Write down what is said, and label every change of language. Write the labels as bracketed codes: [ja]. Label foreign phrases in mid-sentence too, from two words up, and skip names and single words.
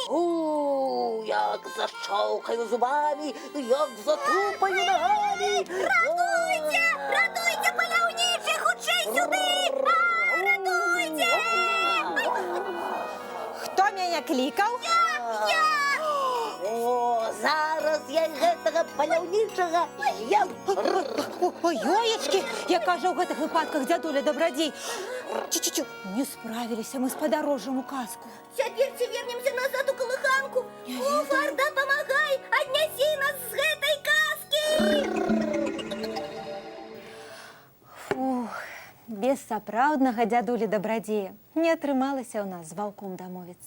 [be] Як зашчоўкаю зубамі, як затупаю нагамі. Ратуйце! Ратуйце, паляўнічы, хутчэй сюды! Ратуйце! Хто мяне клікаў? Я! О, зараз я гэтага паляўнічага з'ем. Ой-ёечкі, яка жа ў гэтых выпадках дзядуля Добрадзей. Чу-чу-чу, не справіліся мы з падарожжам у казку. Цяпер ці вернемся назад у калыханку? Куфар, дапамагай, аднясі нас з гэтай казкі! Фух, без сапраўднага дзядулі Добрадзея не атрымалася ў нас з ваўком дамовіцца.